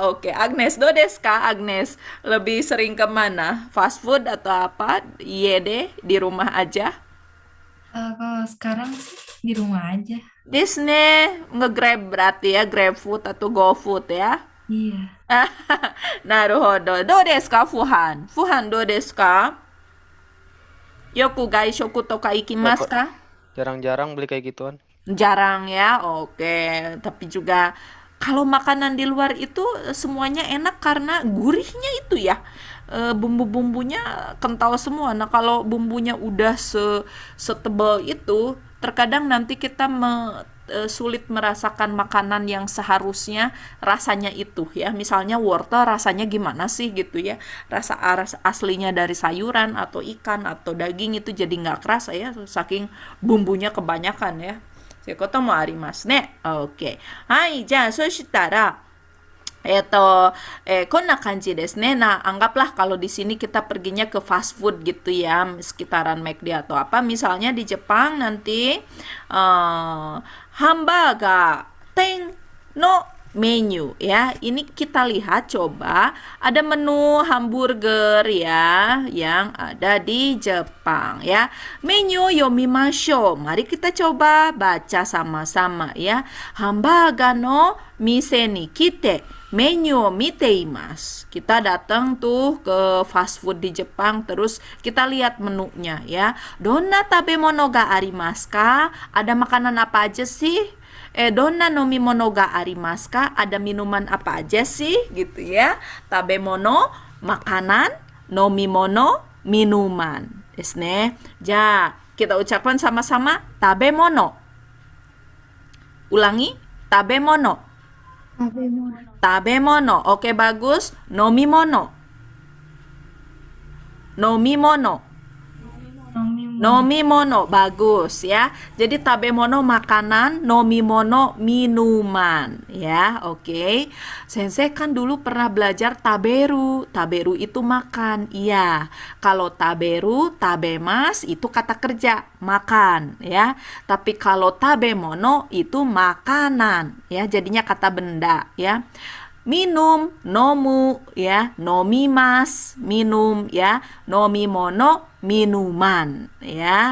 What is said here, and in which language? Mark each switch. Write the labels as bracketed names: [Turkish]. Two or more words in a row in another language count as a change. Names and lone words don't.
[Japanese] Oke, Agnes, どうですか, Agnes? [Indonesian] Lebih sering kemana? Fast food atau apa? Iya deh, di rumah aja. Kalau sekarang sih di rumah aja. Disney nge-grab berarti ya, GrabFood atau GoFood ya. Iya. [Japanese] なるほど。どうですか, Fuhan? Fuhan, どうですか？よく外食とか [Indonesian] Nggak [Japanese] ikimasu [Indonesian] kok, [Japanese] ka? [Indonesian] jarang-jarang beli kayak gituan. Jarang ya, oke. Tapi juga kalau makanan di luar itu semuanya enak karena gurihnya itu ya. Bumbu-bumbunya kental semua. Nah, kalau bumbunya udah setebal itu, terkadang nanti kita sulit merasakan makanan yang seharusnya rasanya itu ya. Misalnya wortel rasanya gimana sih gitu ya. Rasa aslinya dari sayuran atau ikan atau daging itu jadi nggak kerasa ya, saking bumbunya kebanyakan ya. [Japanese] そういうこともありますね。OK。はい、じゃあ、そしたら、こんな感じですね. [Indonesian] Nah, anggaplah kalau di sini kita perginya ke fast food gitu ya, sekitaran McD atau apa. Misalnya di Jepang nanti hamburger [Japanese] 店のメニュー [Indonesian] ya. Ini kita lihat coba ada menu hamburger ya yang ada di Jepang ya. [Japanese] メニュー読みましょう. [Indonesian] Mari kita coba baca sama-sama ya. [Japanese] ハンバーガーの店に来てメニュー見ています. [Indonesian] Kita datang tuh ke fast food di Jepang, terus kita lihat menunya ya. [Japanese] どんな食べ物がありますか? [Indonesian] Ada makanan apa aja sih? [Japanese] どんな飲み物がありますか? [Indonesian] Ada minuman apa aja sih gitu ya. Tabemono makanan, nomimono minuman. [Japanese] ですね. [Indonesian] Ja, kita ucapkan sama-sama tabemono. Ulangi, tabemono. Tabemono. Oke, bagus. Nomimono. Nomimono. Nomimono. Nomimono, bagus ya. Jadi tabemono makanan, nomimono minuman ya. Oke. Sensei kan dulu pernah belajar taberu. Taberu itu makan. Iya. Kalau taberu, tabemas itu kata kerja, makan ya. Tapi kalau tabemono itu makanan ya. Jadinya kata benda ya. Minum, nomu ya, nomimas, minum ya, nomimono, minuman ya.